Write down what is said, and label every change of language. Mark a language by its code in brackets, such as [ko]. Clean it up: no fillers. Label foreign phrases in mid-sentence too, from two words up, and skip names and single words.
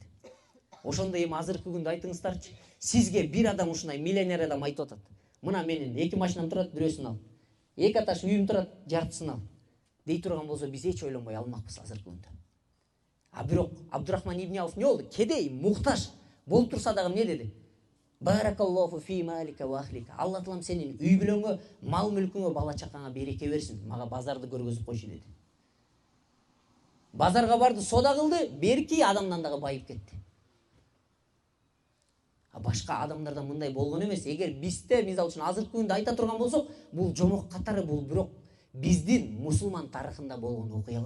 [ky] Ошондо эми азыркы күндө айтыңыздарчы, сизге бир адам ушундай миллионер адам айтып атат: "Мына менин 2 машинам турат, бирөөсүн ал. 2 аташ үйүм турат, жартысын ал" дей турган болсо, биз эч ойлонбой алмакпыз азыркы күндө. Бирок Абдурахман ибн Ауф не болду? Кедей, муктаж болуп турса дагы эмне деди? [ar] بارك الله في مالك وأهلك. [ky] Алла Таалам сенин үй бүлөңгө, мал мүлкүңгө, бала чакаңа береке берсин. Мага базарды көргөзүп койчу деди. Базарга барды, сода кылды, берки адамдан дагы байып кетти. Башка адамдарда мындай болгон эмес. Эгер бизде, мисалы үчүн азыркы күндө айта турган болсок, бул жомок катары, бул бирок биздин мусулман тарыхында болгон окуялар.